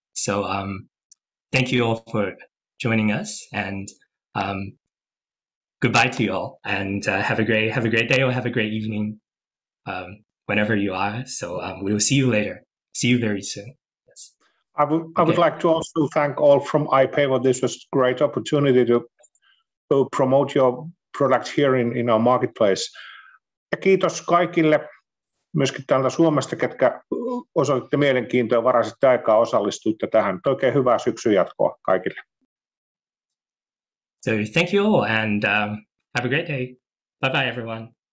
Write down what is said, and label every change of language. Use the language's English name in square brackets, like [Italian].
[English] So thank you all for joining us, and goodbye to you all, and have a great day or have a great evening whenever you are. So we will see you later. See you very soon. Yes. I would like to also thank all from IPEVO. This was a great opportunity to promote your product here in our marketplace. [Finnish] Ja kiitos kaikille myöskin täältä Suomesta, ketkä osoititte mielenkiintoa ja varasitte aikaa osallistuitte tähän. Oikein hyvää syksyn jatkoa kaikille. [English] So thank you all, and have a great day. Bye bye everyone.